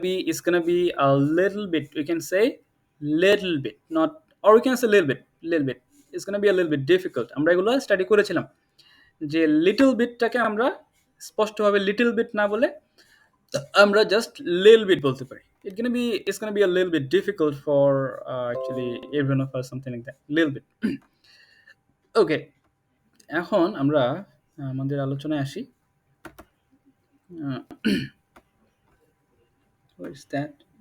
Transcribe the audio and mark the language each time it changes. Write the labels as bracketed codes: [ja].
[en] It's gonna be a little bit. We can say little bit, not or we can say little bit, little bit. It's gonna be a little bit difficult. [bn] আমরা এগুলো study করেছিলাম যে little বিটটাকে আমরা স্পষ্টভাবে little bit না বলে আমরা just লিল বিট বলতে পারি। [en] It's gonna be a little bit difficult for actually everyone of us something like that little bit. [bn] ওকে, এখন আমরা আমাদের আলোচনায় আসি। [en] What is that?